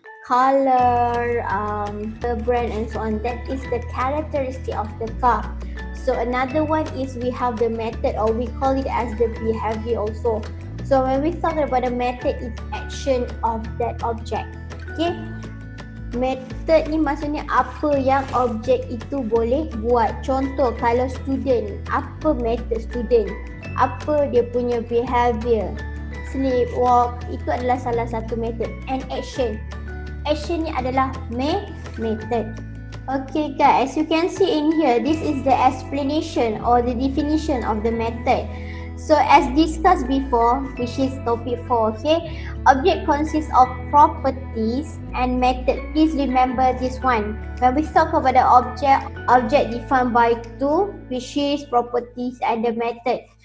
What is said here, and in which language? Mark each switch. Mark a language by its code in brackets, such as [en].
[en] Color, the brand, and so on. That is the characteristic of the car. So another one is we have the method, or we call it as the behavior also. So when we talk about the method, it's action of that object. [ms] Okay, method ni maksudnya apa yang objek itu boleh buat. Contoh kalau student, apa method student, apa dia punya behavior, [en] sleep, walk, [ms] itu adalah salah satu method. [en] And [ms] action ni adalah method. [en] Okay guys, as you can see in here, this is the explanation or the definition of the method. So as discussed before, which is topic 4, okay, object consists of properties and method. Please remember this one. When we talk about the object defined by two, which is properties and the method.